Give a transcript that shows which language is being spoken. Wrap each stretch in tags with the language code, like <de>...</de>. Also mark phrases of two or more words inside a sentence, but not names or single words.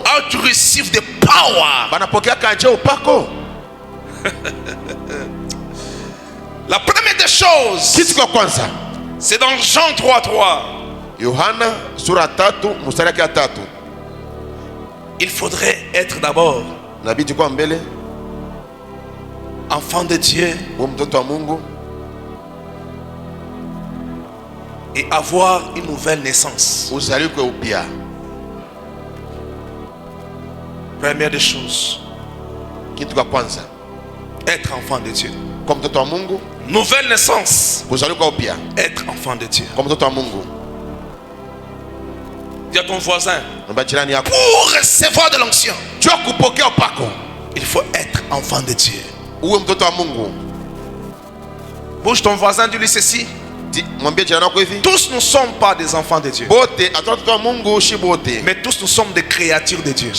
<en>How to receive the power.</en> <sw>Banapokea kaje upako?</sw> <fr>La première des choses,</fr> <sw>kitu kwa kwanza,</sw> <fr>c'est dans Jean 3:3.</fr> <sw>Yohana sura 3 mstari wa 3.</sw> <fr>Il faudrait être d'abord</fr> <sw>inabidi kwa mbele</sw> <fr>enfant de Dieu,</fr> <sw>mtoto wa Mungu,</sw> <fr>et avoir une nouvelle naissance.</fr> <sw>Uzaliwe upya.</sw> <fr>Première des choses,</fr> <sw>kitu kwa kwanza,</sw> <fr>être enfant de Dieu.</fr> <sw>Comme mtoto wa Mungu.</sw> <fr>Nouvelle naissance,</fr> <sw>kuzaliwa upya.</sw> <fr>Être enfant de Dieu.</fr> <sw>Comme mtoto wa Mungu.</sw> <fr>Dis à ton voisin, pour recevoir de l'onction, il faut être enfant de Dieu.</fr> <sw>Mungu.</sw> <fr>Bouge ton voisin, dis-lui ceci. Tous ne sommes pas des enfants de Dieu, mais tous nous sommes des créatures de Dieu.</fr>